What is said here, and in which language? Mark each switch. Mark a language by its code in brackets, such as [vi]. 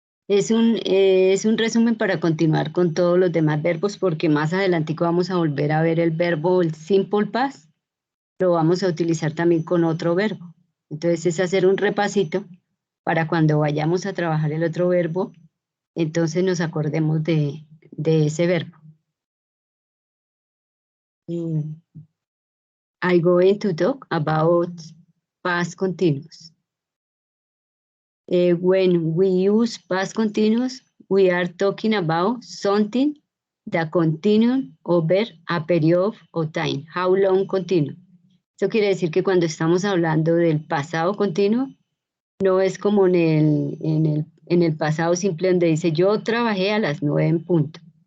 [es] Es un resumen para continuar con todos los demás verbos, porque más adelantico vamos a volver a ver el verbo, el simple past, lo vamos a utilizar también con otro verbo. Entonces es hacer un repasito para cuando vayamos a trabajar el otro verbo, entonces nos acordemos de ese verbo. [en] I'm going to talk about past continuous. When we use past continuous, we are talking about something that continues over a period of time. How long continue? [es] Eso quiere decir que cuando estamos hablando del pasado continuo, no es como en el pasado simple donde dice yo trabajé a las 9 en punto.